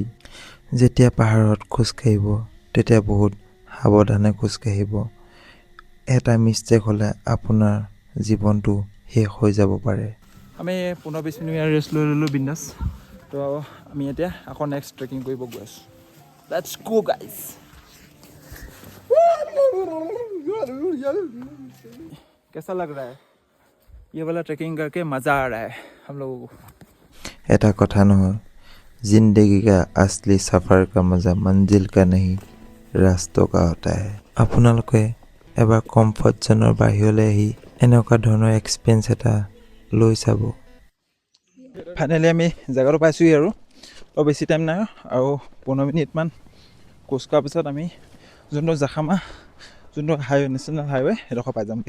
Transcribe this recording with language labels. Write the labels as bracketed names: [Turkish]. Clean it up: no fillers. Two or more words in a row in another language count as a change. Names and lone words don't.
[Assamese] যেতিয়া পাহাৰত খোজকাঢ়িব তেতিয়া বহুত সাৱধানে খোজকাঢ়িব। এটা মিষ্টেক হ'লে আপোনাৰ জীৱনটো শেষ হৈ যাব পাৰে। আমি 15-20 মিনিট ৰেষ্ট লৈ ল'লোঁ বিন্দাছ। তো আমি এতিয়া আকৌ নেক্সট ট্ৰেকিং কৰিব গৈ আছোঁ। [English] let's go guys. [Hindi] कैसा लग रहा है ये वाला ट्रैकिंग करके मज़ा आ रहा है हम लोगों को। [Assamese] এটা কথা নহয়, [Hindi] जिंदगी का असली सफ़र का मज़ा मंजिल का नहीं रास्तों का होता है। [Assamese] আপোনালোকে এবাৰ [English] comfort zone's [Assamese] বাহিৰলৈ আহি এনেকুৱা ধৰণৰ এক্সপিৰিয়েঞ্চ এটা লৈ চাব। ফাইনেলি আমি জেগাটো পাইছোঁহি আৰু বেছি টাইম নাই আৰু 15 মিনিটমান খোজ কঢ়াৰ পিছত আমি যোনটো জাখামা যোনটো হাইৱে [English] national highway [Assamese] সেইডোখৰ পাই যামগৈ।